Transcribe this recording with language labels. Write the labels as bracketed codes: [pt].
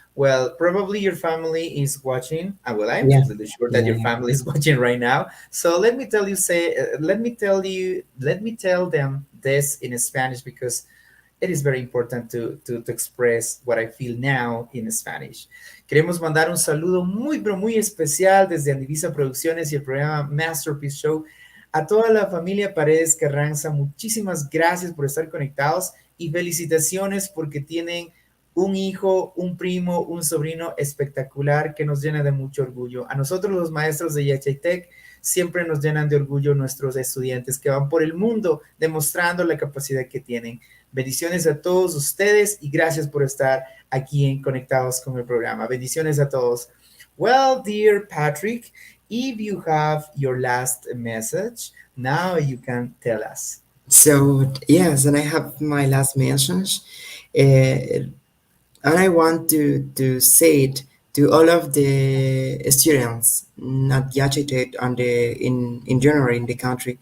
[en] Well, probably your family is watching. Well, I'm Yeah, completely sure that your yeah. family is watching right now. So let me tell you, let me tell them this in Spanish because it is very important to express what I feel now in Spanish. [es] Queremos mandar un saludo muy, pero muy especial desde Andivisa Producciones y el programa Masterpiece Show a toda la familia Paredes Carranza. Muchísimas gracias por estar conectados y felicitaciones porque tienen un hijo, un primo, un sobrino espectacular que nos llena de mucho orgullo. A nosotros los maestros de Yachaytec siempre nos llenan de orgullo nuestros estudiantes que van por el mundo demostrando la capacidad que tienen. Bendiciones a todos ustedes y gracias por estar aquí en Conectados con el programa. Bendiciones a todos. [en] Well, dear Patrick, if you have your last message, now you can tell us. So yes, and I have my last mentions, and I want to say it to all of the students, not Yachitet and the in general in the country,